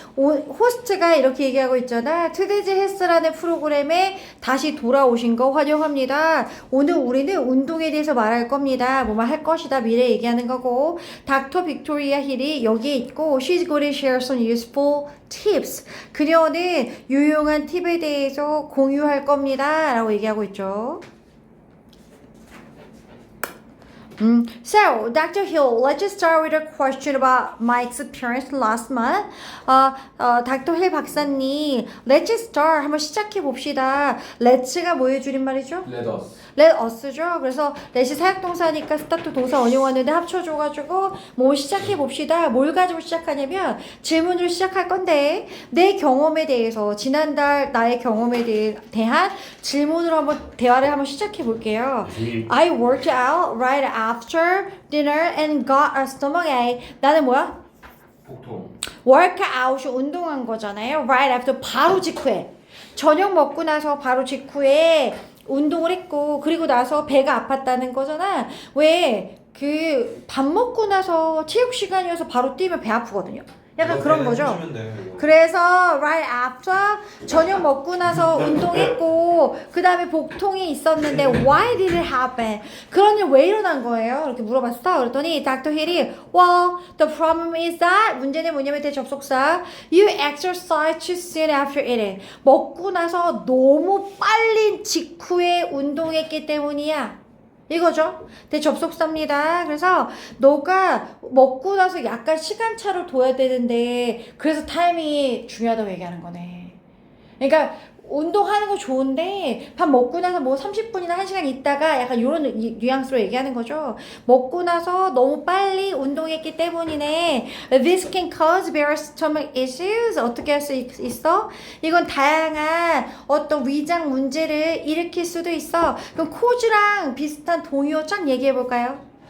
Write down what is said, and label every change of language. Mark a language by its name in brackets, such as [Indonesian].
[Korean] 호스트가 이렇게 얘기하고 있잖아. 트데지 헬스라는 프로그램에 다시 돌아오신 거 환영합니다. 오늘 우리는 운동에 대해서 말할 겁니다. 뭐만 할 것이다. 미래 얘기하는 거고. 닥터 빅토리아 힐이 여기에 있고 [English] She's going to share some useful tips. [Korean] 그녀는 유용한 팁에 대해서 공유할 겁니다. 라고 얘기하고 있죠. [English] So, Dr. Hill, let's just start with a question about my experience last month. Dr. Hill 박사님, let's just start. [Korean] 한번 시작해 봅시다. let's가 뭐의 줄임말이죠? [English] Let us. [Korean] let us죠. 그래서 let이 사역동사니까 스타트 동사 원형왔는데 합쳐줘가지고 뭐 시작해 봅시다. 뭘 가지고 시작하냐면 질문으로 시작할 건데 내 경험에 대해서 지난달 나의 경험에 대한 질문으로 한번 대화를 한번 시작해 볼게요. [English] I worked out right after dinner and got a stomachache. [Korean] 나는 뭐야? 복통. workout이 운동한 거잖아요. [English] right after [Korean] 바로 직후에 저녁 먹고 나서 바로 직후에 운동을 했고 그리고 나서 배가 아팠다는 거잖아. 왜 그 밥 먹고 나서 체육 시간이어서 바로 뛰면 배 아프거든요. 약간 그런 거죠. 그래서 right after 저녁 먹고 나서 운동했고 그 다음에 복통이 있었는데 [English] why did it happen? [Korean] 그런 일 왜 일어난 거예요? 이렇게 물어봤어. 그랬더니 닥터 힐이 [English] well the problem is that [Korean] 문제는 뭐냐면 대접속사 [English] you exercise too soon after eating [Korean] 먹고 나서 너무 빨리 직후에 운동했기 때문이야. 이거죠. 대접속사입니다. 그래서 너가 먹고 나서 약간 시간차로 둬야 되는데 그래서 타임이 중요하다고 얘기하는 거네. 그러니까 운동하는 거 좋은데 밥 먹고 나서 뭐 30분이나 1시간 있다가 약간 이런 뉘앙스로 얘기하는 거죠. 먹고 나서 너무 빨리 운동했기 때문이네. [English] This can cause various stomach issues. [Korean] 어떻게 할 수 있어? 이건 다양한 어떤 위장 문제를 일으킬 수도 있어. 그럼 cause랑 비슷한 동의어 쫙 얘기해 볼까요?